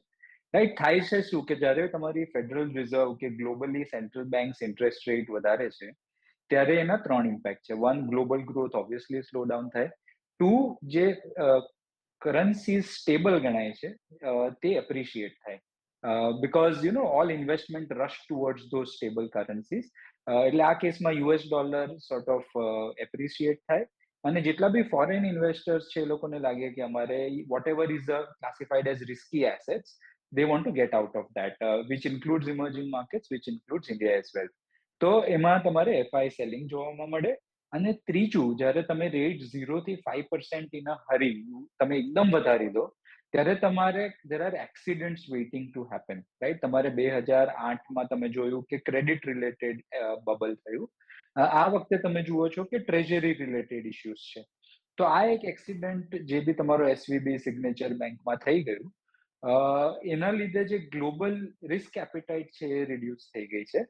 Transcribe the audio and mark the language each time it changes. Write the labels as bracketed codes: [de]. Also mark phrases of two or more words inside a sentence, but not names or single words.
[gu] રાઈટ? થાય છે શું કે જ્યારે તમારી ફેડરલ રિઝર્વ કે [en] globally central banks interest rate [gu] વધારે છે ત્યારે એના 3 ઇમ્પેક્ટ છે. 1, [en] global growth obviously slow down [gu] થાય. 2, જે કરન્સી સ્ટેબલ ગણાય છે તે એપ્રિશિએટ થાય. [en] Because all investment rush towards those stable currencies. [gu] એટલે આ કેસમાં [en] US dollar sort of appreciate [gu] થાય અને જેટલા બી [en] foreign investors [gu] છે એ લોકોને લાગે કે અમારે [en] whatever is classified as risky assets, they want to get out of that, which includes emerging markets, which includes India as well. [gu] તો એમાં તમારે [en] FI selling [gu] જોવામાં મળે. અને ત્રીજું, જ્યારે તમે રેટ 0 થી 5% [en] in a hurry [gu] તમે એકદમ વધારી દો ત્યારે તમારે [en] there are accidents waiting to happen, right? [gu] તમારે 2008માં તમે જોયું કે [en] credit related bubble [gu] થયું. આ વખતે તમે જુઓ છો કે [en] treasury related issues [gu] છે. તો આ એક એક્સિડન્ટ જે બી તમારો એસવીબી સિગ્નેચર બેંકમાં થઈ ગયું, એના લીધે જે [en] global risk appetite [gu] છે એ રિડ્યુસ થઈ ગઈ છે.